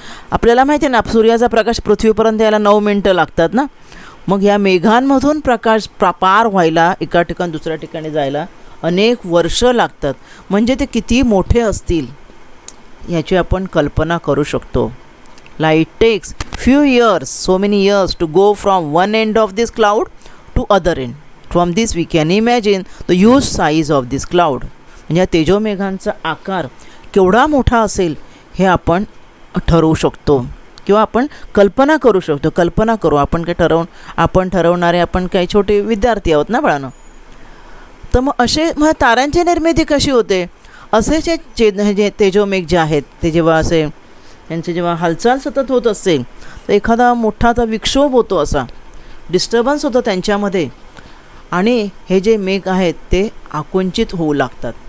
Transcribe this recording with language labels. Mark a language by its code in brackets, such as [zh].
[mr] आपल्याला माहिती आहे ना, सूर्याचा प्रकाश पृथ्वीपर्यंत यायला 9 मिनटं लागतात ना. मग ह्या मेघांमधून प्रकाश पार व्हायला, एका ठिकाणी दुसऱ्या ठिकाणी जायला अनेक वर्ष लागतात. म्हणजे ते किती मोठे असतील याची आपण कल्पना करू शकतो. [en] Light takes few years, so many years to go from one end of this cloud to other end. From this we can imagine the huge size of this cloud. [mr] म्हणजे या तेजोमेघांचा आकार केवढा मोठा असेल हे आपण ठरवू शकतो किंवा आपण कल्पना करू शकतो. कल्पना करू, आपण काय ठरवणारे आपण काही छोटे विद्यार्थी आहोत ना बाळांनो. तर मग मग ताऱ्यांची निर्मिती कशी होते, असे जे तेजोमेघ जे आहेत ते जेव्हा असे त्यांची जेव्हा हालचाल सतत होत असेल तर एखादा मोठा आता विक्षोभ होतो, असा डिस्टर्बन्स होतो त्यांच्यामध्ये, आणि हे जे मेघ आहेत ते आकुंचित होऊ लागतात.